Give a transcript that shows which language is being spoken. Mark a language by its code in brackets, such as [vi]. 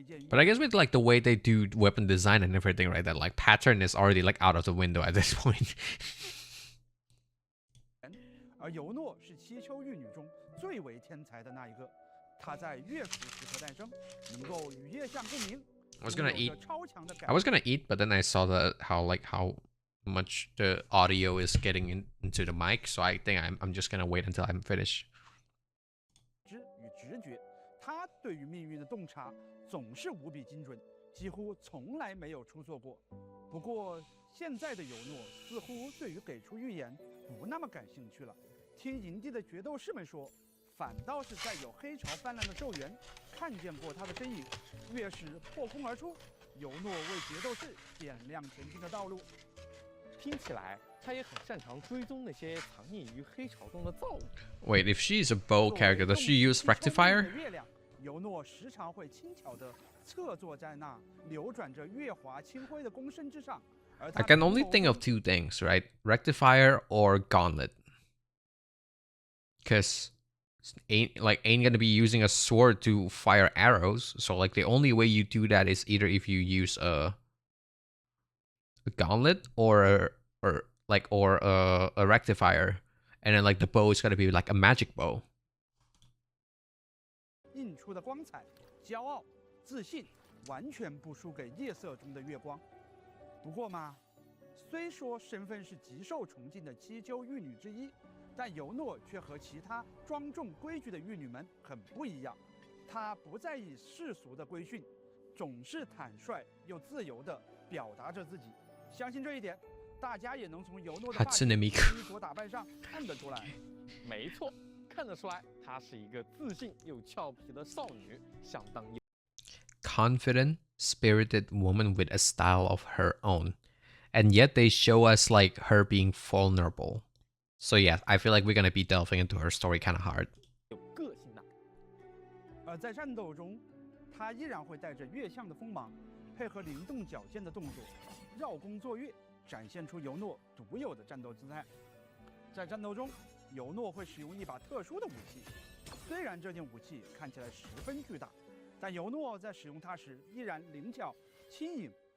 [en] But I guess with like the way they do weapon design and everything, right, that like pattern is already like out of the window at this point. [zh] 而尤诺是七丘玉女中最为天才的那一个，她在乐府时刻诞生，能够与月相共鸣。 [en] I was gonna eat, but then I saw how much the audio is getting into the mic, so I think I'm just gonna wait until I'm finished. [zh] 与直觉，他对于命运的洞察总是无比精准，几乎从来没有出错过。不过现在的尤诺似乎对于给出预言不那么感兴趣了。听营地的决斗士们说，反倒是在有黑潮泛滥的咒源看见过他的身影。月食破空而出，尤诺为决斗士点亮前进的道路。听起来他也很擅长追踪那些藏匿于黑潮中的造物。 [en] Wait, if she is a bow character, does she use Rectifier? [zh] 尤诺时常会轻巧地侧坐在那流转着月华清辉的弓身之上。 [en] I can only think of two things, right? Rectifier or Gauntlet. Because ain't gonna be using a sword to fire arrows, so like the only way you do that is either if you use a gauntlet or a rectifier, and then like the bow is gonna be like a magic bow. [zh] 映出的光彩、骄傲、自信，完全不输给夜色中的月光。不过嘛，虽说身份是极受崇敬的七丘玉女之一。但尤诺却和其他庄重规矩的玉女们很不一样，她不在意世俗的规训，总是坦率又自由地表达着自己。相信这一点，大家也能从尤诺的发型、衣着打扮上看得出来。没错，看得出来，她是一个自信又俏皮的少女，相当 [en] confident, spirited woman with a style of her own, and yet they show us like her being vulnerable. So yeah, I feel like we're gonna be delving into her story kind of hard. [zh] 有个性的。而在战斗中，她依然会带着月相的锋芒，配合灵动矫健的动作，绕弓作月，展现出尤诺独有的战斗姿态。在战斗中，尤诺会使用一把特殊的武器，虽然这件武器看起来十分巨大，但尤诺在使用它时依然灵巧、轻盈。